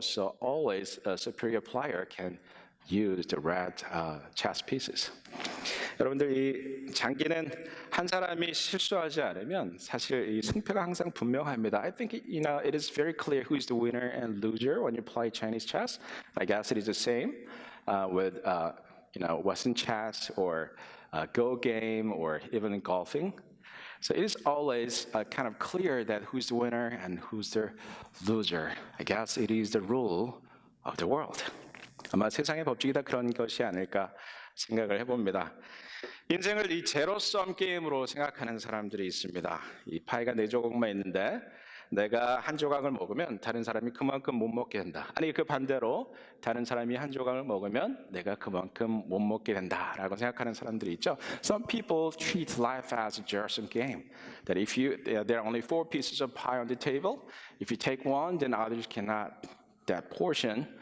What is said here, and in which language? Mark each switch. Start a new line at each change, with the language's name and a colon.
English: So always a superior player can use the red chess pieces.
Korean: 여러분들 이 장기는 한 사람이 실수하지 않으면 사실 이 승패가 항상 분명합니다.
English: I think it is very clear who is the winner and loser when you play Chinese chess. I guess it is the same with Western chess or Go game or even golfing. So it is always kind of clear that who's the winner and who's the loser. I guess it is the rule of the world.
Korean: 아마 세상의 법칙이 다 그런 것이 아닐까 생각을 해봅니다. 인생을 이 제로섬 게임으로 생각하는 사람들이 있습니다. 이 파이가 4조각만 있는데 내가 한 조각을 먹으면 다른 사람이 그만큼 못 먹게 된다. 아니 그 반대로 다른 사람이 한 조각을 먹으면 내가 그만큼 못 먹게 된다라고 생각하는 사람들이 있죠.
English: Some people treat life as a zero-sum game. That if there are only 4 pieces of pie on the table, if you take one, then others cannot that portion.